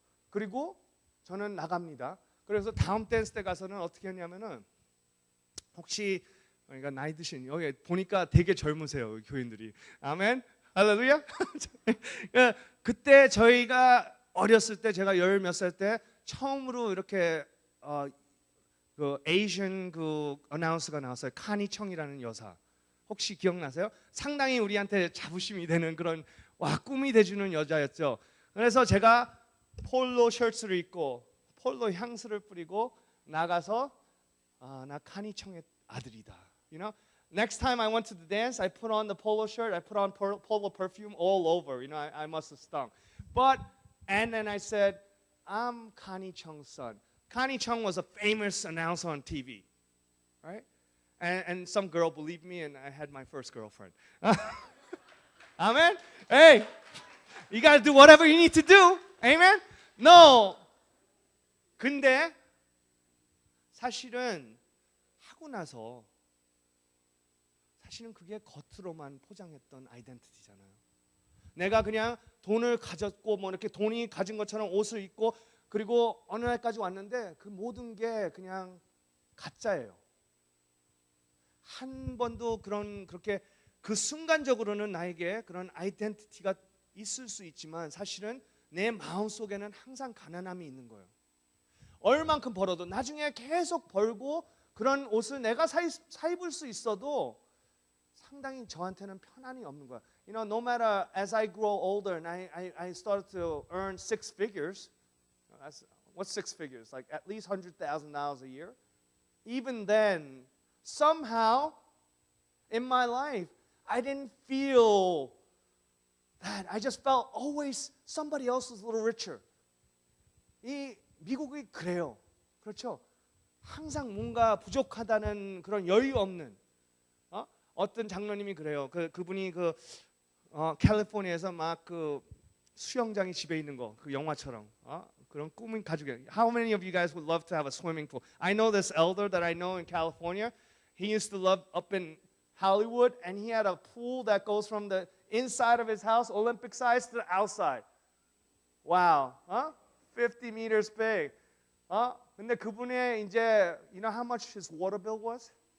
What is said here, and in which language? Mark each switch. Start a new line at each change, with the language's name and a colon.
Korean: 그리고 저는 나갑니다. 그래서 다음 댄스 때 가서는 어떻게 했냐면은 혹시 그러니까 나이 드신 여기 보니까 되게 젊으세요 교인들이. 아멘. 할렐루야. 그때 저희가 어렸을 때 제가 열 몇 살 때 처음으로 이렇게 그 에이션 그 어나운서가 나왔어요. 카니 청이라는 여사. 혹시 기억나세요? 상당히 우리한테 자부심이 되는 그런 꿈이 돼주는 여자였죠. 그래서 제가 폴로 셔츠를 입고 폴로 향수를 뿌리고 나가서 나 카니 청의 아들이다.
English: Next time I went to the dance, I put on the polo shirt, I put on polo perfume all over. I must have stunk. And then I said, I'm Connie Chung's son. Connie Chung was a famous announcer on TV, right? And some girl believed me, and I had my first girlfriend. Amen? Hey, you got to do whatever you need to do. Amen? No.
Korean: 근데 사실은 하고 나서 사실은 그게 겉으로만 포장했던 아이덴티티잖아요. 내가 그냥 돈을 가졌고 뭐 이렇게 돈이 가진 것처럼 옷을 입고 그리고 어느 날까지 왔는데 그 모든 게 그냥 가짜예요. 한 번도 그렇게 그 순간적으로는 나에게 그런 아이덴티티가 있을 수 있지만 사실은 내 마음속에는 항상 가난함이 있는 거예요. 얼만큼 벌어도 나중에 계속 벌고 그런 옷을 내가 사 입을 수 있어도 상당히 저한테는 편안이 없는 거야.
English: No matter as I grow older and I started to earn six figures. What's six figures? Like at least $100,000 a year. Even then, somehow in my life, I didn't feel that. I just felt always somebody else was a little richer.
Korean: 이 미국이 그래요. 그렇죠? 항상 뭔가 부족하다는 그런 여유 없는 어떤 장로님이 그래요. 그분이 캘리포니아에서 막 그 수영장이 집에 있는 거 그 영화처럼 그런 꿈을 가지고.
English: How many of you guys would love to have a swimming pool? I know this elder that I know in California. He used to live up in Hollywood, and he had a pool that goes from the inside of his house, Olympic size, to the outside. Wow, 50 meters big.
Korean: 근데 그분의 이제,
English: you know how much his water bill was?